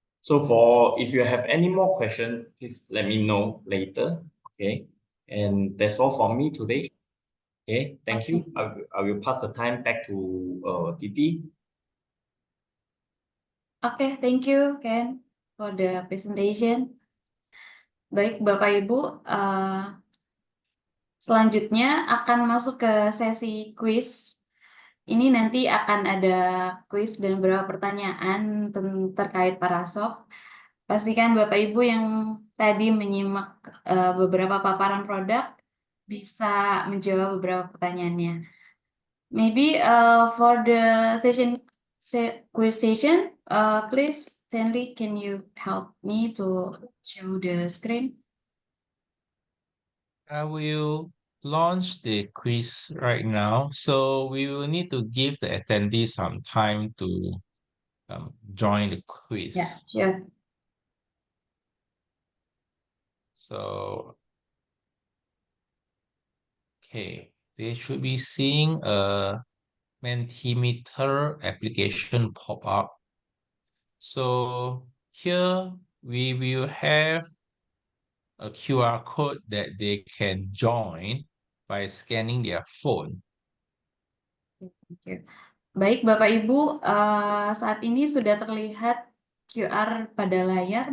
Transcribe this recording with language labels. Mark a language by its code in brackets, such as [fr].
[en] So for if you have any more question, please let me know later. Okay. And that's all from me today. Okay. Thank you. I will pass the time back to Titi. Okay, thank you, Ken, for the presentation. [id] Baik, Bapak Ibu, selanjutnya akan masuk ke sesi quiz. Ini nanti akan ada quiz dan beberapa pertanyaan terkait Parasoft. Pastikan Bapak Ibu yang tadi menyimak beberapa paparan produk bisa menjawab beberapa pertanyaannya. [en] Maybe for the quiz session, please, Stanley, can you help me to show the screen? I will launch the quiz right now. So we will need to give the attendees some time to join the quiz. Yeah, sure. So, okay, they should be seeing a Mentimeter application pop up. So here we will have a QR code that they can join by scanning their phone. Thank you. [id] Baik, Bapak Ibu, saat ini sudah terlihat QR pada layar.